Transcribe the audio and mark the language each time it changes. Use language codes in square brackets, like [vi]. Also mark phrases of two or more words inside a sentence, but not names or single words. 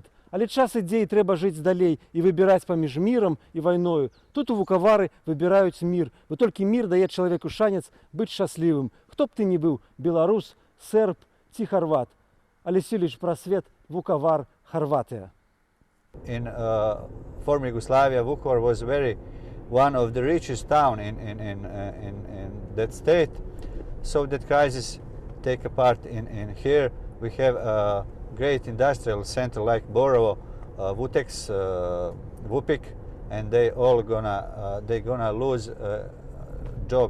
[be] Але час ідзе і трэба жыць далей і выбіраць паміж мірам і вайною. Тут у Вукавары выбіраюць мір, бо толькі мір дае чалавеку шанец быць шчаслівым. Хто б ты ні быў, беларус, серб ці харват. Але сіліч прасвет Вукавар, Харватыя. [en] In former Yugoslavia, Vukovar was one of the richest town in that state. So that crisis take a part in here. We have a great industrial center like Borovo, Vutex, Vupik, and they all gonna lose job.